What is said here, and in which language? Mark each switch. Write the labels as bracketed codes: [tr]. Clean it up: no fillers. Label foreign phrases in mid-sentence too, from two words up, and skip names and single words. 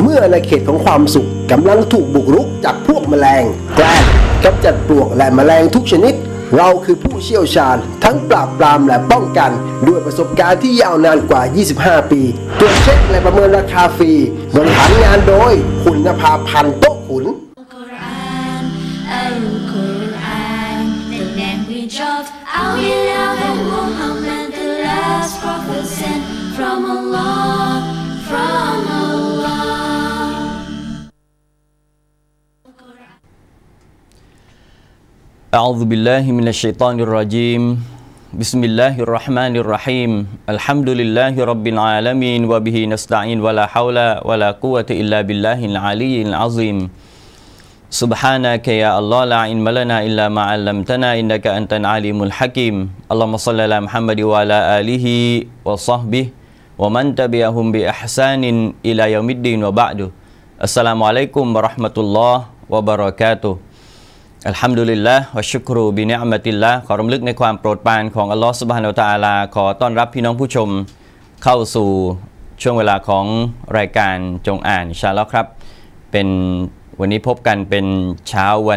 [th] เมื่ออาณาเขตของความสุขกำลังถูกบุกรุกจากพวกแมลงแกล้งกำจัดปลวกและแมลงทุกชนิดเราคือผู้เชี่ยวชาญทั้งปราบปรามและป้องกันด้วยประสบการณ์ที่ยาวนานกว่า 25 ปีตรวจเช็คและประเมินราคาฟรีบริหารงานโดยคุณนภาพันธ์โต๊ะขุน [en] The language of our beloved Muhammad, the last prophet sent from Allah. [ar] أعوذ بالله من الشيطان الرجيم بسم الله الرحمن الرحيم الحمد لله رب العالمين وبه نستعين ولا حول ولا قوة إلا بالله العلي العظيم سبحانك يا الله لا علم لنا إلا ما علمتنا إنك أنت العليم الحكيم اللهم صل على محمد وعلى آله وصحبه ومن تبعهم بإحسان إلى يوم الدين وبعد السلام عليكم ورحمة الله وبركاته อัลฮัมดุลิ [th] ล [ar] لله وشكر بنعمة الله [th] ขอรำลึกในความโปรดปรานของอัลลอฮฺ [ar] سبحانه وتعالى [th] ขอต้อนรับพี่น้องผู้ชมเข้าสู่ช่วงเวลาของรายการจงอ่าน [ar] إن شاء الله [th] ครับเป็นวันนี้พบกันเป็นเช้าวัน